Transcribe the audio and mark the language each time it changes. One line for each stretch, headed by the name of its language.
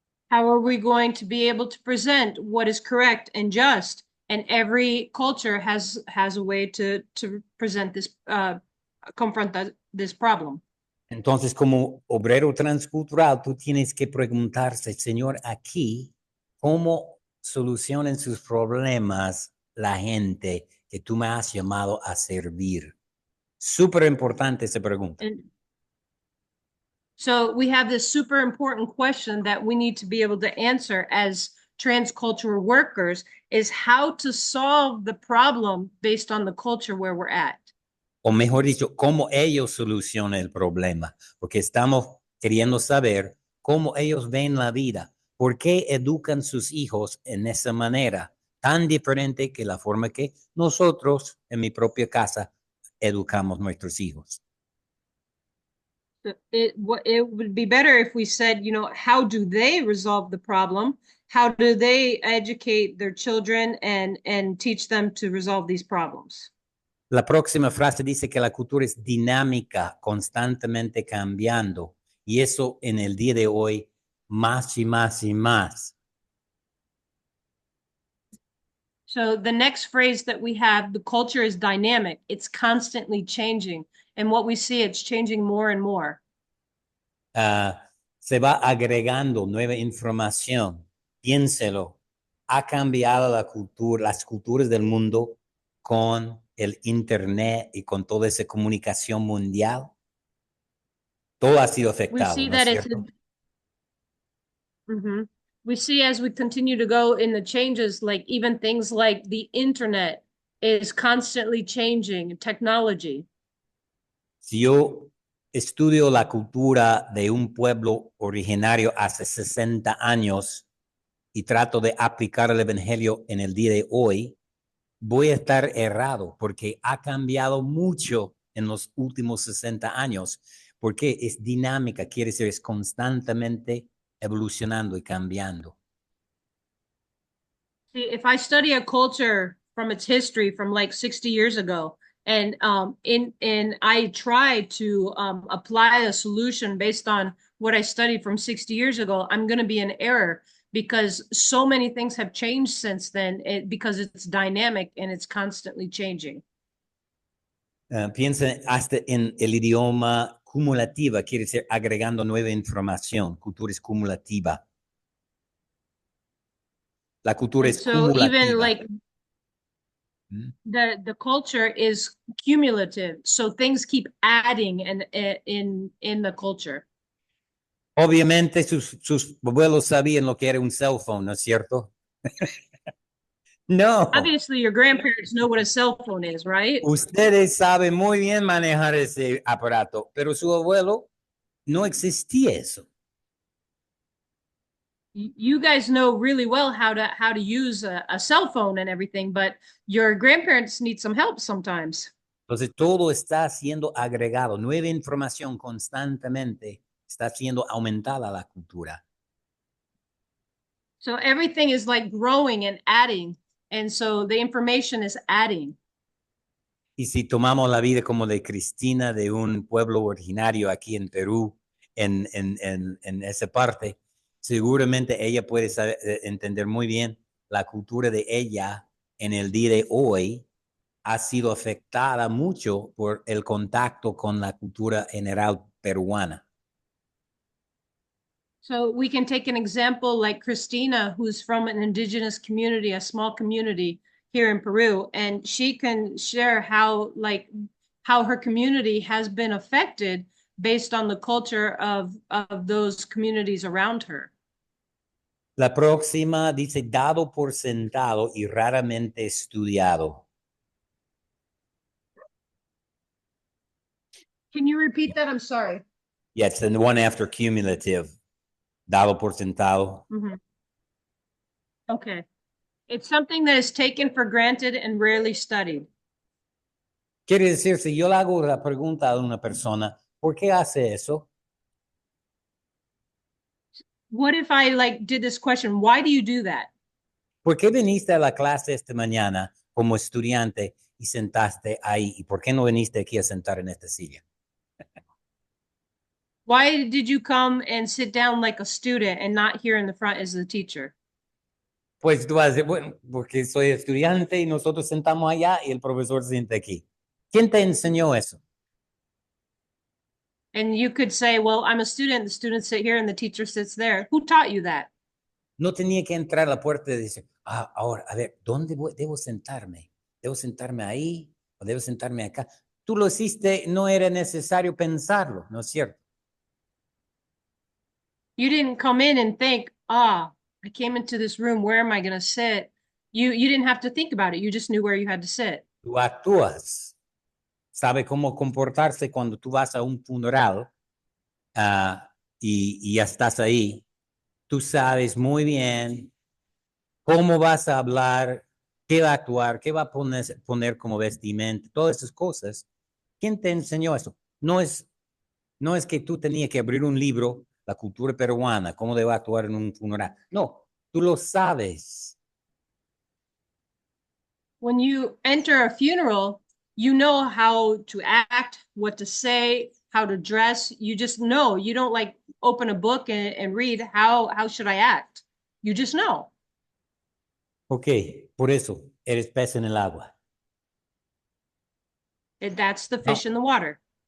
English: How are we going to be able to present what is correct and just? And every culture has a way to present this, confront this problem.
Spanish: Entonces, como obrero transcultural, tú tienes que preguntarse, Señor, aquí, ¿cómo solucionan sus problemas la gente que tú me has llamado a servir? Súper importante esa pregunta.
English: And so we have this super important question that we need to be able to answer as transcultural workers, is how to solve the problem based on the culture where we're at.
Spanish: O mejor dicho, cómo ellos solucionan el problema, porque estamos queriendo saber cómo ellos ven la vida, por qué educan sus hijos en esa manera tan diferente que la forma que nosotros en mi propia casa educamos nuestros hijos.
English: It would be better if we said, you know, how do they resolve the problem? How do they educate their children and teach them to resolve these problems?
Spanish: La próxima frase dice que la cultura es dinámica, constantemente cambiando, y eso en el día de hoy más y más y más.
English: So the next phrase that we have, the culture is dynamic. It's constantly changing. And what we see, it's changing more and more.
Spanish: Se va agregando nueva información. Piénselo. Ha cambiado la cultura, las culturas del mundo con el internet y con toda esa comunicación mundial. Todo ha sido
English: We
Spanish: afectado,
English: see
Spanish: ¿no es
English: that it's
Spanish: cierto? Mhm.
English: We see as we continue to go in the changes, like even things like the internet is constantly changing, technology.
Spanish: Si yo estudio la cultura de un pueblo originario hace 60 años y trato de aplicar el evangelio en el día de hoy, voy a estar errado porque ha cambiado mucho en los últimos 60 años, porque es dinámica, quiere decir, es constantemente evolucionando y cambiando.
English: See, if I study a culture from its history from like 60 years ago, and I try to apply a solution based on what I studied from 60 years ago, I'm going to be in error because so many things have changed since then, because it's dynamic and it's constantly changing.
Spanish: Piensa hasta en el idioma cumulativa, quiere decir agregando nueva información, cultura es cumulativa. La cultura
English: And
Spanish: es
English: so even
Spanish: cumulativa.
English: like the culture is cumulative, so things keep adding and in the culture.
Spanish: Obviamente sus abuelos sabían lo que era un cell phone, ¿no es cierto? No.
English: Obviously, your grandparents know what a cell phone is, right?
Spanish: Ustedes saben muy bien manejar ese aparato, pero su abuelo no existía eso.
English: You guys know really well how to use a cell phone and everything, but your grandparents need some help sometimes.
Spanish: Entonces todo está siendo agregado, nueva información constantemente está siendo aumentada la cultura.
English: So everything is like growing and adding, and so the information is adding.
Spanish: Y si tomamos la vida como de Cristina, de un pueblo originario aquí en Perú, en esa parte, seguramente ella puede entender muy bien la cultura de ella en el día de hoy ha sido afectada mucho por el contacto con la cultura general peruana.
English: So we can take an example like Christina, who's from an indigenous community, a small community here in Peru, and she can share how her community has been affected based on the culture of those communities around her.
Spanish: La próxima dice dado por sentado y raramente estudiado.
English: Can you repeat that? I'm sorry. Yes, and the one after cumulative,
Spanish: dado por sentado. Mhm. Okay.
English: It's something that is taken for granted and rarely studied.
Spanish: Quiere decir, si yo le hago la pregunta a una persona, ¿por qué hace eso?
English: What if I did this question? Why do you do that?
Spanish: ¿Por qué viniste a la clase esta mañana como estudiante y sentaste ahí? ¿Y por qué no viniste aquí a sentar en esta silla?
English: Why did you come and sit down like a student and not here in the front as the teacher?
Spanish: Pues tú vas a decir, bueno, porque soy estudiante y nosotros sentamos allá y el profesor se sienta aquí. ¿Quién te enseñó eso?
English: And you could say, well, I'm a student, the students sit here and the teacher sits there. Who taught you that?
Spanish: No tenía que entrar a la puerta y decir, ahora, a ver, ¿dónde debo sentarme? ¿Debo sentarme ahí o debo sentarme acá? Tú lo hiciste, no era necesario pensarlo, ¿no es cierto?
English: You didn't come in and think, I came into this room, where am I going to sit? You didn't have to think about it. You just knew where you had to sit.
Spanish: Tú actúas, sabe cómo comportarse cuando tú vas a un funeral y ya estás ahí. Tú sabes muy bien cómo vas a hablar, qué va a actuar, qué va a poner como vestimenta, todas esas cosas. ¿Quién te enseñó eso? No es que tú tenías que abrir un libro, la cultura peruana, cómo debe actuar en un funeral. No, tú lo sabes.
English: When you enter a funeral, you know how to act, what to say, how to dress. You just know. You don't open a book and read how should I act. You just know.
Spanish: Ok, por eso eres pez en el agua.
English: That's the fish in the water.